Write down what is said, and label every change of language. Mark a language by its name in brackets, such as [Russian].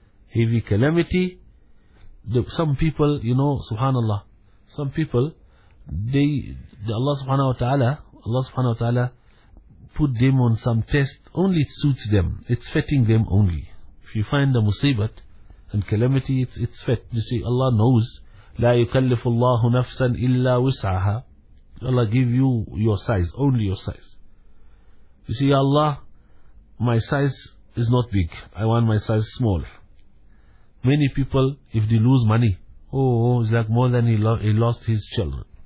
[English] Heavy calamity. Some people, you know, subhanallah, some people, Allah subhanahu wa ta'ala put them on some test, only it suits them, it's fitting them only. If you find a musibat and calamity, it's fit. You see, Allah knows, [Arabic] لا يكلف الله نفسا إلا وسعها. [English] Allah give you your size, only your size. You see, Allah, my size is not big, I want my size small. Many people, if they lose money, it's like more than he lost his children.